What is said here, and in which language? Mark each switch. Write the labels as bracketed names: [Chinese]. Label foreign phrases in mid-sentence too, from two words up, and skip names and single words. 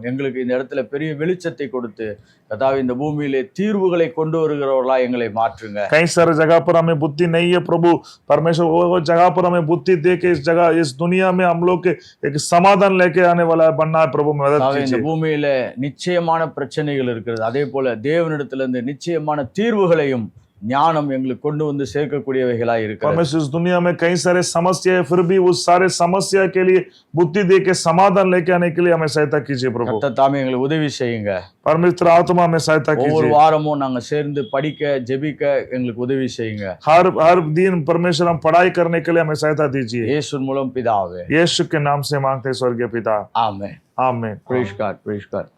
[Tamil] எங்களுக்கு இந்த இடத்துல பெரிய வெளிச்சத்தை கொடுத்து கர்த்தாவே இந்த பூமியிலே தீர்வுகளை கொண்டு வருகிறவர்களாய் எங்களை மாற்றுங்க. [Hindi] कई सारे जगह पर हमें बुद्धि नहीं है प्रभु। परमेश्वर वो जगह पर हमें बुद्धि दे के इस जगह इस दुनिया में हम लोग के एक समाधान लेके आने वाला है बनना है प्रभु। मदद [Tamil] கர்த்தாவே, இந்த [Hindi] कीजिए। [Tamil] பூமியில நிச்சயமான பிரச்சனைகள் இருக்கிறது. அதே போல தேவனிடத்திலிருந்து நிச்சயமான தீர்வுகளையும் ஞானம் எங்களுக்கு கொண்டு வந்து சேர்க்கக்கூடியவைகளாய் இருக்கிறது. [Hindi] परमेश्वर इस दुनिया में कई सारे समस्या है, फिर भी उस सारे समस्या के लिए बुद्धि दे के समाधान लेके आने के लिए हमें सहायता कीजिए प्रभु। [Tamil] கர்த்தர் தாமே எங்களுக்கு உதவி செய்யுங்க. [Hindi] परमेश्वर आत्मा हमें सहायता [Tamil] ஒவ்வொரு [Hindi] कीजिए। [Tamil] வாரமும் நாங்க சேர்ந்து படிக்க ஜெபிக்க எங்களுக்கு உதவி செய்யுங்க. [Hindi] हर दिन परमेश्वर हम पढ़ाई करने के लिए हमें सहायता दीजिए। [Tamil] இயேசு மூலம் பிதாவே, [Hindi] यीशु के नाम से मांगते हैं स्वर्गीय पिता, [Tamil] ஆமென். [Hindi] आमीन। [English] Praise God, praise God.